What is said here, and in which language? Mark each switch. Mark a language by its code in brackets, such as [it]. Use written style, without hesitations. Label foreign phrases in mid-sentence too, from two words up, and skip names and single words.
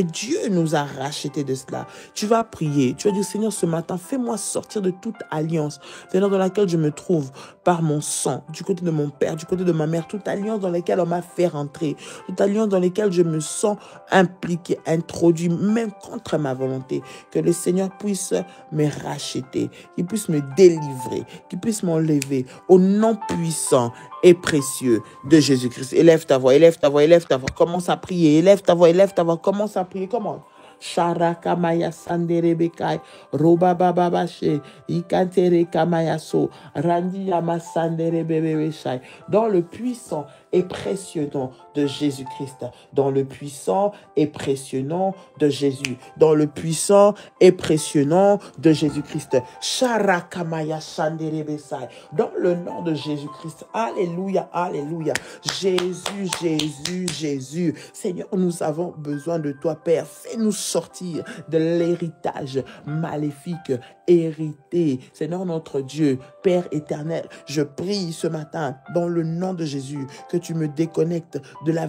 [fr] Dieu nous a rachetés de cela. Tu vas prier, tu vas dire, Seigneur, ce matin, fais-moi sortir de toute alliance, Seigneur, dans laquelle je me trouve, par mon sang, du côté de mon père, du côté de ma mère, toute alliance dans laquelle on m'a fait rentrer, toute alliance dans laquelle je me sens impliqué, introduit, même contre ma volonté. Que le Seigneur puisse me racheter, qu'il puisse me délivrer, qu'il puisse m'enlever au nom puissant et précieux de Jésus-Christ. Élève ta voix, élève ta voix, élève ta voix. Commence à prier, élève ta voix, commence à prier. Comment? Sharaka maya sandere bekai roba baba bache ikantere kamayaso randi yama sandere bebe shai. Dans le puissant et précieux nom de Jésus-Christ, dans le puissant et précieux nom de Jésus, dans le puissant et précieux nom de Jésus-Christ. Sharaka maya sandere besai. Dans le nom de Jésus-Christ. Alléluia, alléluia. Jésus, Jésus, Jésus. Seigneur, nous avons besoin de toi, Père. Fais-nous sortir de l'héritage maléfique hérité. Seigneur notre Dieu, Père éternel, je prie ce matin dans le nom de Jésus que tu me déconnectes de la